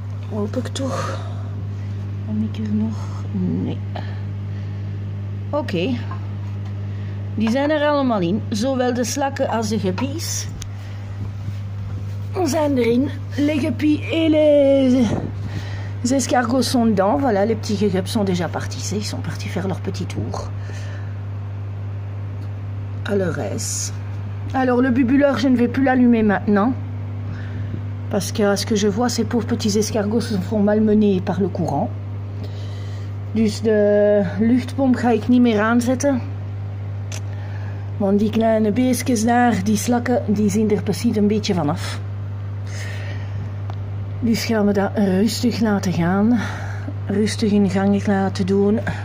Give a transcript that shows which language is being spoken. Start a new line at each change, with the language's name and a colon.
Dutch: Hoop ik toch. Heb ik er nog? Nee. Oké. Die zijn er allemaal in. Zowel de slakken als de guppies zijn erin.
French: Les guppies et les escargots sont dedans. Voilà, les petits gugups sont déjà partis. Ils sont partis faire leur petit tour. À leur aise. Alors le bubuleur, je ne vais plus l'allumer maintenant. Parce que à ce que je vois, ces pauvres petits escargots se font malmener par le courant.
Dutch: Dus de luchtpomp ga ik niet meer aanzetten. Want die kleine beestjes daar, die slakken, die zien er precies een beetje vanaf. Dus gaan we dat rustig laten gaan. Rustig in gang laten doen.